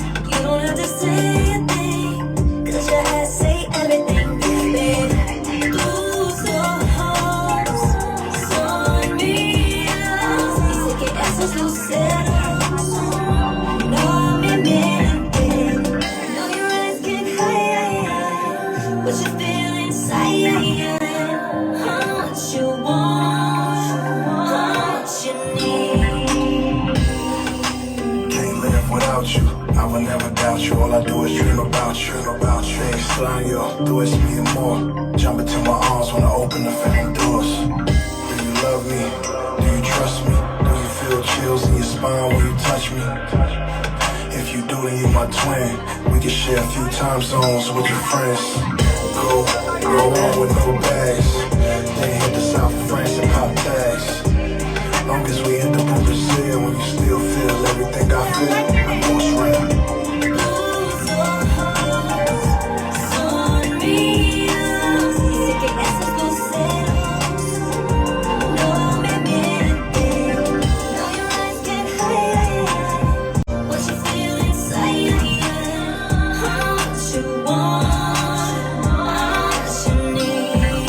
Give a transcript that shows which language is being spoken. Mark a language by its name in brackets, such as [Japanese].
[English] You don't have to say a thing, 'cause your eyes say everything, baby. [Spanish] Tus ojos son míos, y sé que esos luceros no me mienten. [English] No, your eyes can hide what you feel inside. What you want, what you need. Can't live without you. I will never doubt you. All I do is dream about you. Extraño, tú es mi amor. Jump into my arms when I open the family doors. Do you love me? Do you trust me? Do you feel chills in your spine when you touch me? If you do, then you my twin. We can share a few time zones with your friends. Go on with no bags. Then hit the south of France and pop tags. Long as we end up in Brazil, when you still feel everything I feel, I'm most real. [Spanish] Tus ojos son míos, y sé que esos luceros no me mienten. [English] No, your eyes can hide what you feel inside. What you want, what you need.